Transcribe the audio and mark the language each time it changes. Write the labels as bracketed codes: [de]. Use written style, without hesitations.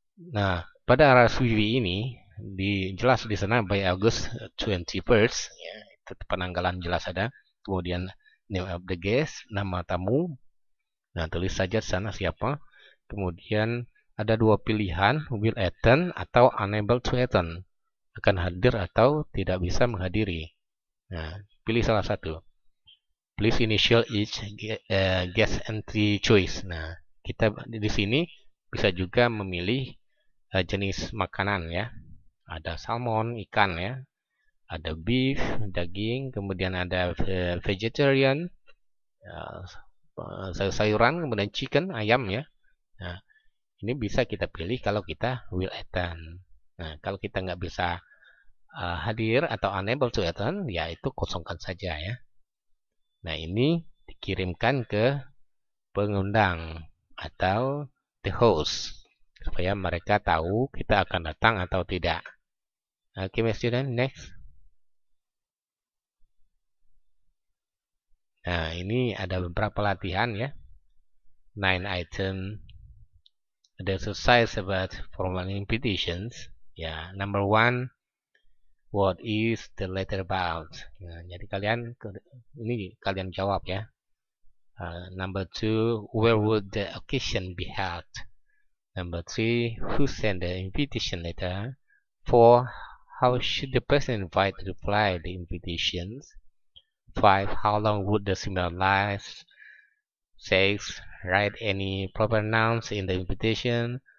[id] Nah, pada RSVP ini jelas di sana by August 21st, ya, itu penanggalan jelas ada. Kemudian [en] name of the guest, [id] nama tamu. Nah, tulis saja sana siapa. Kemudian ada dua pilihan, [en] will attend [id] atau [en] unable to attend. [id] Akan hadir atau tidak bisa menghadiri. Nah, pilih salah satu. [en] Please initial each guest entry choice. [id] Nah, kita di sini bisa juga memilih jenis makanan ya. Ada salmon, ikan ya. Ada beef, daging, kemudian ada vegetarian, sayuran, kemudian chicken, ayam ya. Nah, ini bisa kita pilih kalau kita [en] will attend. [id] Nah, kalau kita nggak bisa hadir atau [en] unable to attend, [id] ya itu kosongkan saja ya. Nah, ini dikirimkan ke pengundang atau [en] the host [id] supaya mereka tahu kita akan datang atau tidak. [en] Oke, my student, next. [id] Nah, ini ada beberapa latihan ya. 9 item. Ada [en] exercise about formal invitations. Ya, number 1. What is the letter about? [id] Nah, jadi ini kalian jawab ya. [en] Number 2, where would the occasion be held? Number 3, who sent the invitation letter? 4, how should the person invited reply the invitations? 5, how long would the seminar last? 6, write any proper nouns in the invitation.